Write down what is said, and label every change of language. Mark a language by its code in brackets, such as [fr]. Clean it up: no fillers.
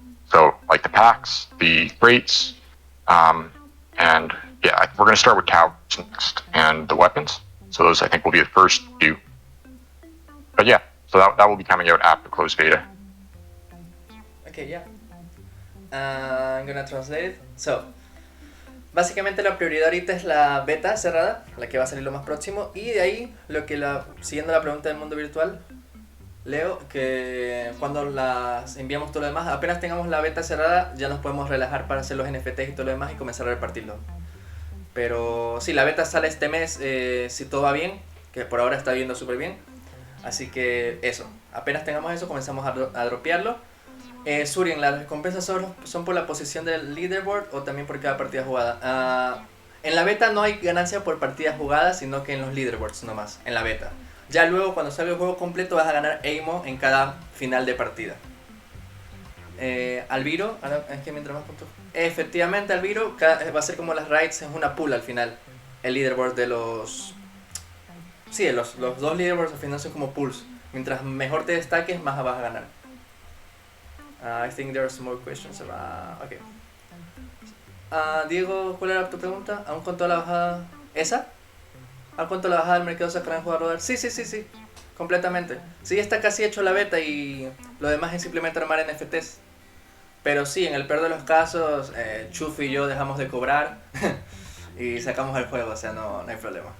[en] So like the packs, the crates, and yeah, we're going to start with towers next and the weapons. So those I think will be the first few. But yeah, so that will be coming out after closed beta. Okay, yeah. I'm gonna translate it. [es] So, básicamente la prioridad ahorita es la beta cerrada, la que va a salir lo más próximo, y de ahí siguiendo la pregunta del mundo virtual, Leo, que cuando las enviamos todo lo demás, apenas tengamos la beta cerrada, ya nos podemos relajar para hacer los NFTs y todo lo demás y comenzar a repartirlo. Pero sí, la beta sale este mes, si todo va bien, que por ahora está yendo súper bien. Así que eso, apenas tengamos eso, comenzamos a dropearlo. Surien, ¿las recompensas son por la posición del leaderboard o también por cada partida jugada? En la beta no hay ganancia por partidas jugadas, sino que en los leaderboards nomás, en la beta. Ya luego, cuando salga el juego completo, vas a ganar AIMO en cada final de partida. Alviro, es que mientras más puntos. Efectivamente, Alviro, va a ser como las raids, es una pool al final. El leaderboard de los... Sí, los dos leaderboards al final son como pools. Mientras mejor te destaques, más vas a ganar. [en] I think there are some more questions about... Okay. [es] Diego, ¿cuál era tu pregunta? ¿Aún con toda la bajada? ¿Esa? ¿A cuánto la bajada del mercado sacarán jugar a rodar? Sí. Completamente. Sí, está casi hecho la beta y lo demás es simplemente armar NFTs. Pero sí, en el peor de los casos, Chufi y yo dejamos de cobrar y sacamos el juego, o sea, no hay problema.